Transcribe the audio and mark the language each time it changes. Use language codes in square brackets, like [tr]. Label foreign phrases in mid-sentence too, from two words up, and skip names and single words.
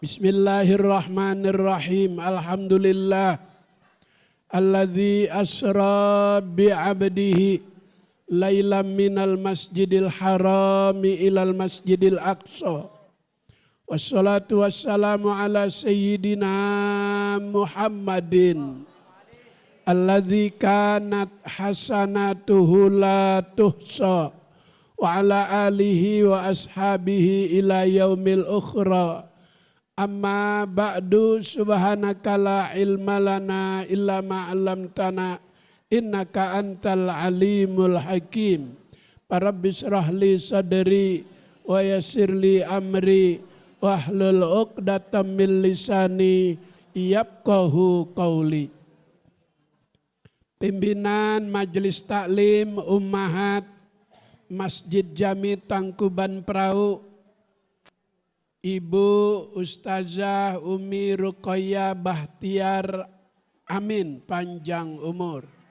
[ar] بسم الله الرحمن الرحيم. الحمد لله الذي أسرى بعبده ليلا من المسجد الحرام إلى المسجد الأقصى. والصلاة والسلام على سيدنا محمد الذي كانت حسناته لا تحصى وعلى آله وأصحابه إلى يوم الأخرى. أما بعد، سبحانك لا علم لنا إلا ما علمتنا إنك أنت العليم الحكيم. رب اشرح لي صدري ويسر لي أمري واحلل عقدة من لساني يفقهوا قولي. [id] Pimpinan Majelis Taklim Ummahat Masjid Jami Tangkuban Perahu, Ibu Ustazah Umi Ruqayyah Bahtiar, amin, panjang umur.